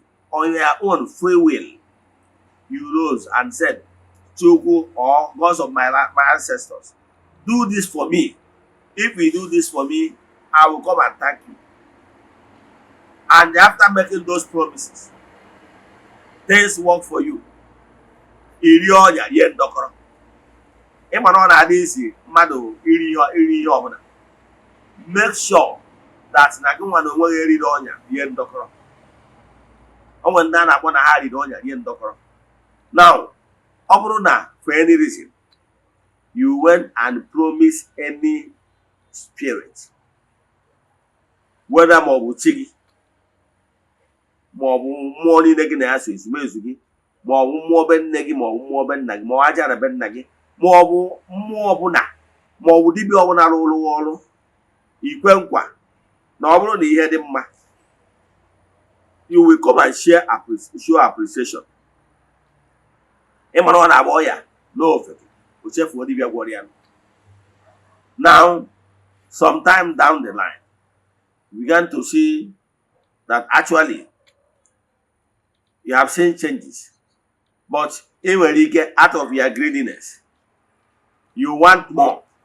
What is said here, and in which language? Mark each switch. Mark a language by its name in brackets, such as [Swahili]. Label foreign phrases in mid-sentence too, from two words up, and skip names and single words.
[English] On your own free will, you rose and said, Chuku or gods of my ancestors, do this for me. If you do this for me, I will come and thank you. And after making those promises, things work for you. [Igbo] Iri ọnya ihe ndọkọrọ. Ịma na ọ na-adị isi mmadụ iri ihe ọbụla. [English] Make sure that [Igbo] na gị nwa na onwe gị eriri ọnya ihe ndọkọrọ. Onwe ndị a na-akpọ na ha riri ọnya ihe ndọkọrọ. [English] Now, [Igbo] ọ bụrụ na [English] for any reason you went and promised any spirit, whether [Igbo] ma ọ bụ chi gị, ma ọ bụ mmụọ niile gị na ya so ezumezu gị, ma ọ bụ mmụọ be nne gị, ma ọ bụ mmụọ be nna gị, ma ọ aja na be nna gị, ma ọ bụ mmụọ ọbụla, ma ọ bụ dibịa ọbụla rụrụ ọrụ, ikwe nkwa na ọ bụrụ na ihe dị mma, [English] you will come and show appreciation. [Igbo] Ịmara ọ na-agba ọya n'ofe o chefuo dibịa gwọrọ ya. [English] Now, sometime down the line, we began to see that actually You have seen changes. But when you get out of your greediness, you want more.